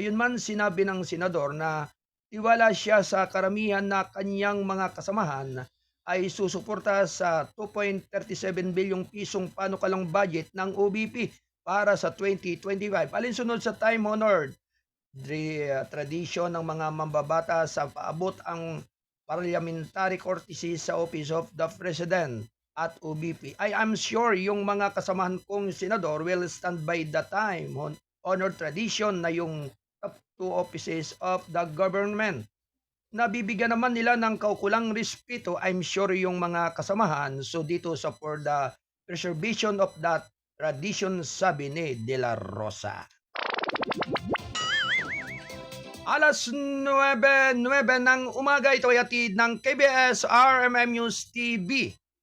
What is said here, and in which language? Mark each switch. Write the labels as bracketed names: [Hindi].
[Filipino] Gayunman, sinabi ng senador na tiwala siya sa karamihan na kanyang mga kasamahan ay susuporta sa 2.37 bilyong pisong panukalang budget ng OBP para sa 2025. Alinsunod sa time-honored tradisyon ng mga mambabata sa paabot ang parliamentary courtesy sa Office of the President at OBP. [English] I am sure [Filipino] yung mga kasamahan kong senador [English] will stand by the time-honored tradition [Filipino] na yung [English] top two offices of the government. [Filipino] Nabibigyan naman nila ng kaukulang respeto, [English] I'm sure [Filipino] yung mga kasamahan. So dito sa [English] for the preservation of that tradition, [Filipino] sabi ni De La Rosa. Alas 9:09 ng umaga, ito ay hatid ng KBS RMM News TV.